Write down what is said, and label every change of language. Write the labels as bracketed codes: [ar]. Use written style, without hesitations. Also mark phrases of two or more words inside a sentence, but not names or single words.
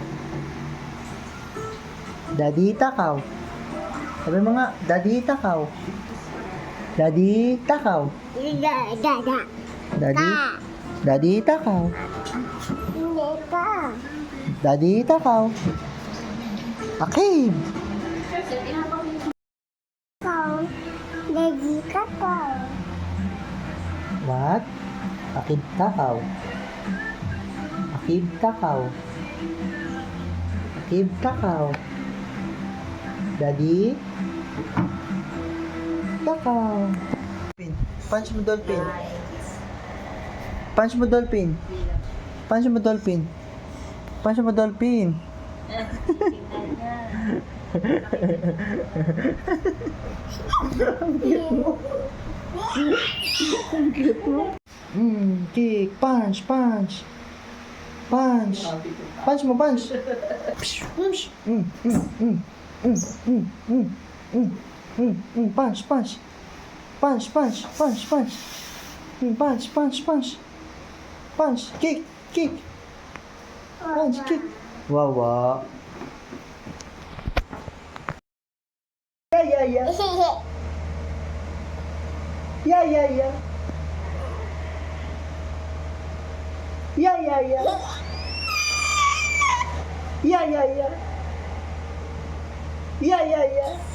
[tl] Daddy takaw. Sabi mo nga, Daddy takaw. Daddy takaw. Daddy. Daddy takaw. Daddy takaw. Akib. Daddy takaw. What? Akib takaw. Akib takaw. Akib takaw. Daddy takaw. Punch mo dolphin. Punch mo dolphin. Punch mo dolphin. Punch mo dolphin. [en] Kick, punch, punch. Punch. Punch mo, punch. Punch, punch. Punch, punch, punch, punch. Punch, punch, punch. Punch, kick, kick. Punch, kick. [tl] Wawa. [en] Yeah, yeah, yeah. Yeah, yeah, yeah. Yeah, yeah, yeah. Yeah, yeah, yeah. Yeah, yeah, yeah.